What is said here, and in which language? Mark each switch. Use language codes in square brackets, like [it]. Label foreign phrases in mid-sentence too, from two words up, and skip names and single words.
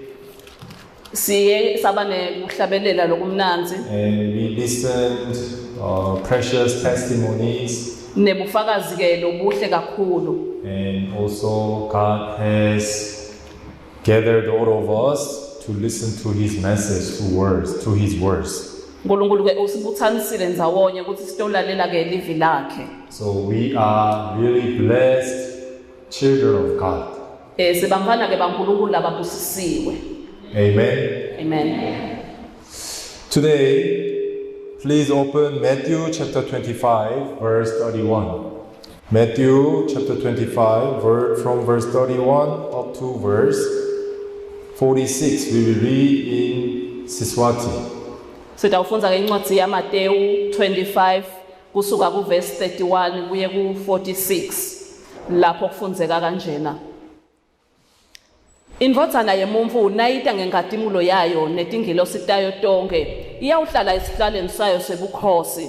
[ss] siye sabane ukuhlabelela lokumnanzi [en] and we listened precious testimonies, [ss] nebufakazi ke lobuhle kakhulu [en] and also God has gathered all of us to listen to his message, to his words. [ss] uNkulunkulu ke usibuthanisile ndzawonye ukuthi sitolalela ke livi lakhe. [en] So we are really blessed children of God. [ss] Sibamfana ke baNkulunkulu lababusisiwe. [en] Amen. Amen. Today, please open Matthew chapter 25, verse 31. Matthew chapter 25, from verse 31 up to verse 46. We will read in Siswati. [ss] Sitawufunza ke incwadi yaMateyu 25 kusuka kuverse 31 kuye ku 46 lapho kufunzeka kanjena. Indvodzana yemuntfu nayita ngenkatimulo yayo netingilosi tayo tonke iyawuhlala esihlalweni sayo sebukhosi.